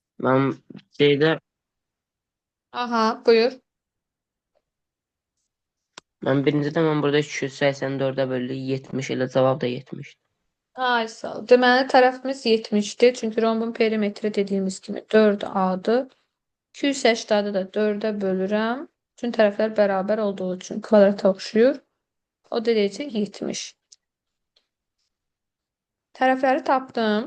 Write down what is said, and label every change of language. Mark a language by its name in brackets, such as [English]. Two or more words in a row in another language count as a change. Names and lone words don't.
[Turkish] Ben şeyde [Azerbaijani] Aha, buyur. [Turkish] ben burada 284'e böldü 70 ile cevap da 70. [Azerbaijani] Ay sağ ol. Deməli tərəfimiz 70-dir. Çünki rombun perimetri dediyimiz kimi 4A-dır. 280-ı da 4-ə bölürəm. Bütün tərəflər bərabər olduğu üçün kvadrata oxşuyur. O da deyəcək 70. Tərəfləri tapdım.